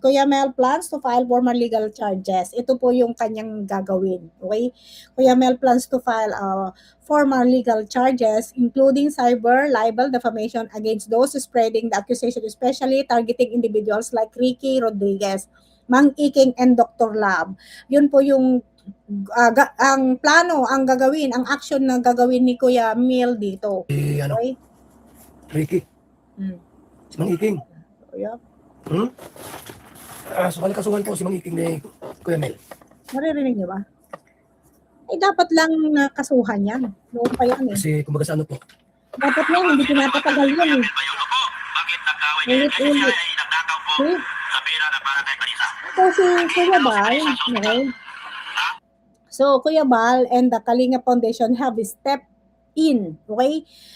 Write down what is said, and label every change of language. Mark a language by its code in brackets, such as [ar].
[en] Kuya Mel plans to file formal legal charges. [tl] Ito po yung kanyang gagawin. [en] Okay? Kuya Mel plans to file formal legal charges including cyber, libel, defamation against those spreading the accusation, especially targeting individuals like Ricky Rodriguez, Mang Iking, and Dr. Lab. [tl] Yun po yung ang plano, ang gagawin, ang action na gagawin ni Kuya Mel dito. ano, Okay? Ricky, si Mang Iking. Kuya, So kasuhan po si Mang Iking ni Kuya Mel. maririnig niyo ba? Dapat lang kasuhan yan. Noon pa yan Kasi kumbaga sa ano po, Dapat lang, hindi pinapatagal yan Kuya Mel ba yun? Opo. Bakit nagkaway kayo? Kasi siya ay nagnakaw po sa pera na para kay Vanessa. So, si Kuya Bal, okay? [en] So, Kuya Bal and the Kalinga Foundation have stepped in, okay?